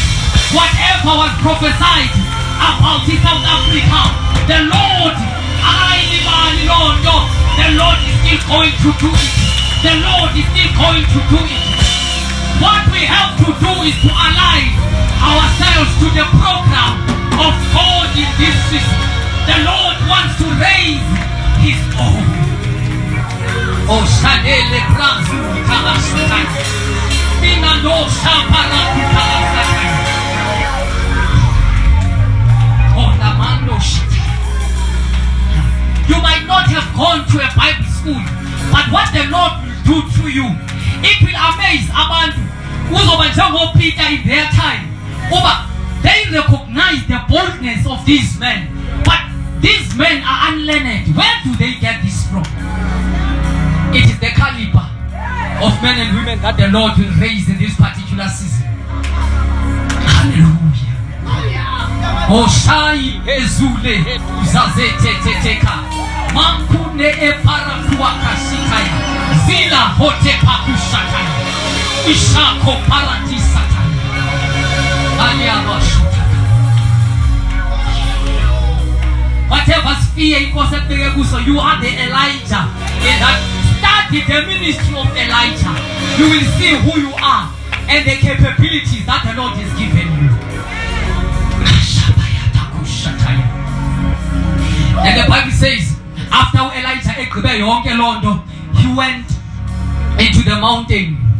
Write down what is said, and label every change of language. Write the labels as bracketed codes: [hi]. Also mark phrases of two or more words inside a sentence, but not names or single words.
[en] Whatever was prophesied about in South Africa, the Lord is still going to do it. The Lord is still going to do it. What we have to do is to align ourselves to the program of God in this season. The Lord wants to raise His own. Oh, Shadele Brazu Kalasai. Minando Shapara Kalasai. Oh, Lamando Shita. You might not have gone to a Bible school, but what the Lord will do through you, it will amaze abantu. Uzobanjengo Peter in their time. They recognize the boldness of these men, but these men are unlearned. Where do they get this from? It is the caliber of men and women that the Lord will raise in this particular season. Hallelujah. Oshai ezule zazete teteka mankune epara kuakashikaya zila hote pakushakaya ishako paratisakaya aliyabashutaka. Whatever sphere you are the Elijah in that. Study the ministry of Elijah. You will see who you are and the capabilities that the Lord has given you. And the Bible says, after Elijah he went into the mountain.